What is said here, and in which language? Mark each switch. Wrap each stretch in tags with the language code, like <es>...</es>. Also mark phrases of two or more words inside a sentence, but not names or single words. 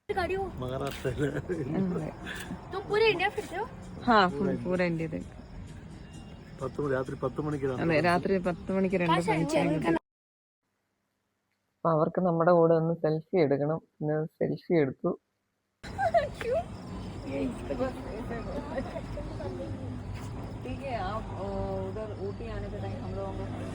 <ml>രാത്രി 10 മണിക്ക് 2 ഫ്രണ്ട്സിനെ കിട്ടി. അപ്പൊ അവർക്ക് നമ്മുടെ കൂടെ ഒന്ന് സെൽഫി എടുക്കണം. പിന്നെ സെൽഫി എടുത്തു.</ml> <hi>आप उधर ऊटी आने के टाइम हम लोगों</hi>